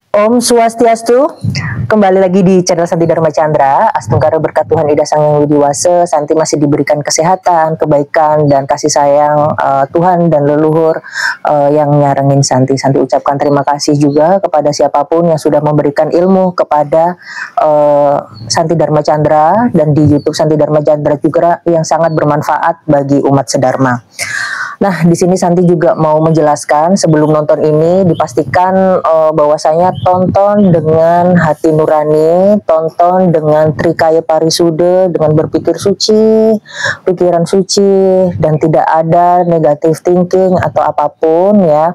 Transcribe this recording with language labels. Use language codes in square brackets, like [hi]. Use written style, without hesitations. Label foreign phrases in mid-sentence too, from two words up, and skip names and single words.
[ban] Om Swastiastu, [id] kembali lagi di channel Santi Dharma Chandra. Astungkara berkat Tuhan Ida Sang Yang Widi Wase, Santi masih diberikan kesehatan, kebaikan, dan kasih sayang Tuhan dan leluhur yang nyarengin Santi. Santi ucapkan terima kasih juga kepada siapapun yang sudah memberikan ilmu kepada Santi Dharma Chandra, dan di YouTube Santi Dharma Chandra juga yang sangat bermanfaat bagi umat sedharma. Nah, di sini Santi juga mau menjelaskan sebelum nonton ini dipastikan bahwasanya tonton dengan hati nurani, tonton dengan trikaya parisude, dengan berpikir suci, pikiran suci, dan tidak ada [en] negative thinking [id] atau apapun ya.